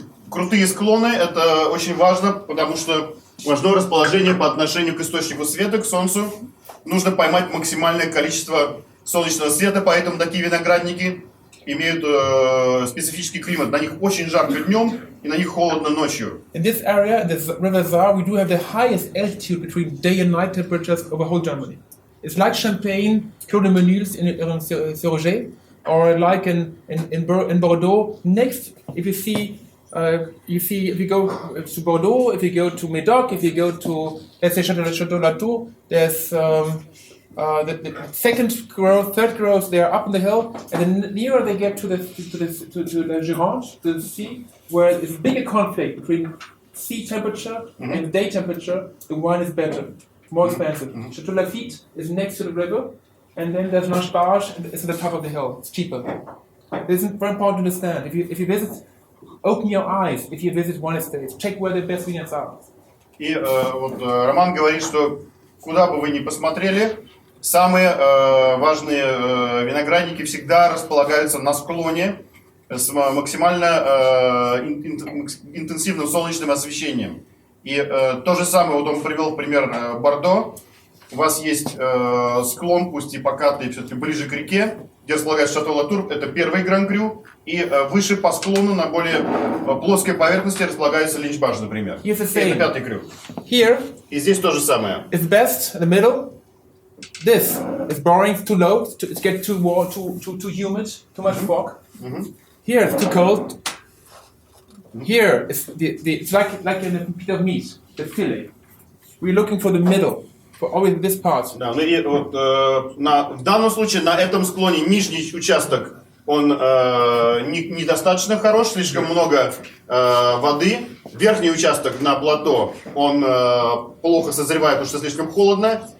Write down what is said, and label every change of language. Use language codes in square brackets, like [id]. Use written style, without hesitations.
[ru] Крутые склоны — это очень важно, потому что важно расположение по отношению к источнику света, к солнцу. Нужно поймать максимальное количество солнечного света, поэтому такие виноградники имеют специфический климат. На них очень жарко днем и на них холодно ночью. [en] In this area, this River Saar, we do have the highest altitude between day and night temperatures over whole Germany. It's like Champagne, Clos de Menils in Roger, or like in Bordeaux. Next, if you see You see, if you go to Bordeaux, if you go to Médoc, if you go to, let's say, Château Latour, there's the second growth, third growth, they're up on the hill, and then nearer they get to the Gironde, to the sea, where there's a bigger conflict between sea temperature and day temperature, the wine is better, more expensive. Château Lafite is next to the river, and then there's Lange-Barge, and it's at the top of the hill. It's cheaper. This is very important to understand. If you visit, open your eyes. If you visit wine estates, check where the best vineyards are. [ru] И вот Роман говорит, что куда бы вы ни посмотрели, самые важные виноградники всегда располагаются на склоне с максимально интенсивным солнечным освещением. И то же самое, вот он привел пример Бордо. У вас есть склон, пусть и покатый, все-таки ближе к реке, где располагается Шато Латур, это первый Гран-Крю, и выше по склону на более плоской поверхности располагается Линч-Баш, например. И это пятый Крю. [en] Here, [ru] и здесь то же самое. [en] It's best in the middle. This is boring, it's too low, it's get too warm, too humid, too much fog. Here it's too cold. Here it's like in a bit of meat, the fillet. We're looking for the middle. Always this part. [ru] Да, ну и вот в данном случае на этом склоне нижний участок он недостаточно хорош, слишком много воды. Верхний участок на плато он плохо созревает, потому что слишком холодно.